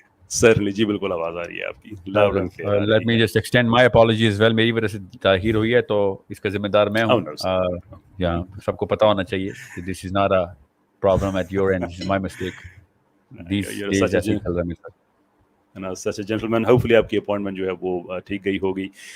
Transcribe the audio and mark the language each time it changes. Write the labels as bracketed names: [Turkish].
[Urdu] سرلی جی بالکل آواز آ رہی ہے آپ کی, [English] Loud and clear. Let me just extend my apology as well. [Urdu] میری وجہ سے تاخیر ہوئی ہے تو اس کا ذمہ دار میں ہوں. سب کو پتا ہونا چاہیے کہ [English] this is not a problem at your end, my mistake. These days [Urdu] ایسے چل رہا ہے میرے ساتھ. [English] Such a gentleman. Hopefully [Urdu] آپ کی اپوائنٹمنٹ جو ہے وہ ٹھیک گئی ہوگی.